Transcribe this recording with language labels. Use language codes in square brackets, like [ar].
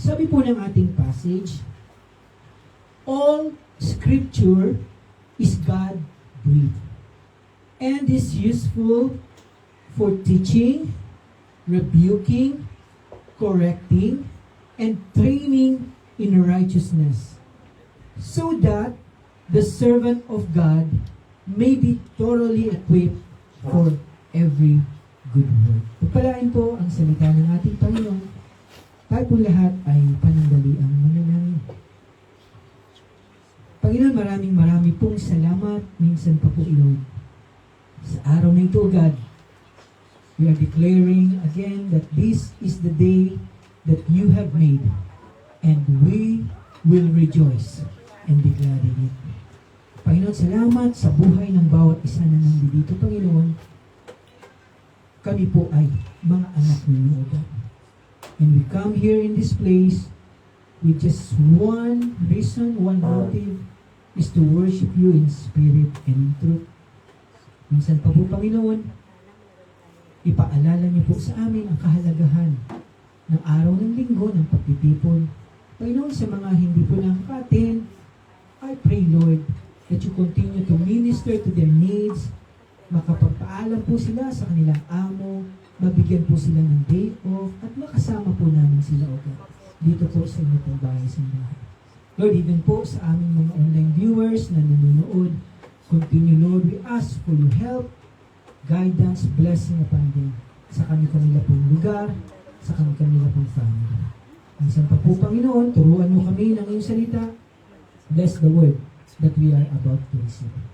[en] Sabi po ng ating passage, all scripture is God-breathed and is useful for teaching, rebuking, correcting, and training in righteousness, so that the servant of God may be thoroughly equipped for every good work. [tl] Pagpalain po ang salita ng ating Panginoon. Tayo po lahat ay panandaliang manalangin. Panginoon, maraming pong salamat. Minsan pa po, Lord. [en] Sa araw na ito, God, we are declaring again that this is the day that you have made, and we will rejoice and be glad in it. [tl] Panginoon, salamat sa buhay ng bawat isa na nandito, Panginoon. Kami po ay mga anak ninyo, God. [en] And we come here in this place with just one reason, one motive, is to worship you in spirit and in truth. [tl] Minsan pa po, Panginoon, ipaalala niyo po sa amin ang kahalagahan ng araw ng linggo ng pagtitipon. Panginoon, sa mga hindi po nakakatin, I pray, Lord, that you continue to minister to their needs, makapagpaalam po sila sa kanilang amo, mabigyan po sila ng day off, at makasama po namin sila, O God, dito po sa inyo pong bahay-simbahan. [en] Lord, even po sa aming mga online viewers na nanonood, continue, Lord, we ask for your help, guidance, blessing upon them sa kanila pong lugar, sa kanila pong family. [tl] Minsan pa po, Panginoon, turuan mo kami ng iyong salita. [en] Bless the word that we are about to receive.